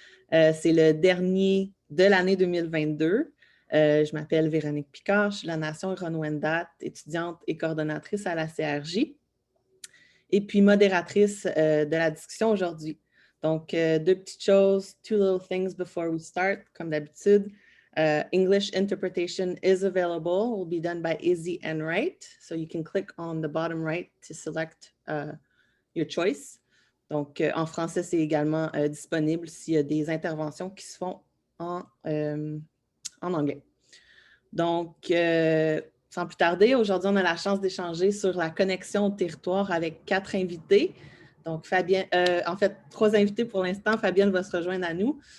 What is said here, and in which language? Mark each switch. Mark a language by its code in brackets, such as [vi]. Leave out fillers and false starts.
[fr] C'est le dernier de l'année 2022. Je m'appelle Véronique Picard, je suis de la Nation Huron-Wendat, étudiante et coordonnatrice à la CRJ, et puis modératrice de la discussion aujourd'hui. Donc, deux petites choses, [en] two little things before we start, [fr] comme d'habitude. [en] English interpretation is available, will be done by Izzy Enright. So you can click on the bottom right to select your choice. [fr] Donc, en français, c'est également disponible s'il y a des interventions qui se font en anglais. Donc, sans plus tarder, aujourd'hui, on a la chance d'échanger sur la connexion au territoire avec 4 invités. Donc, en fait, 3 invités pour l'instant. Fabienne va se rejoindre à nous.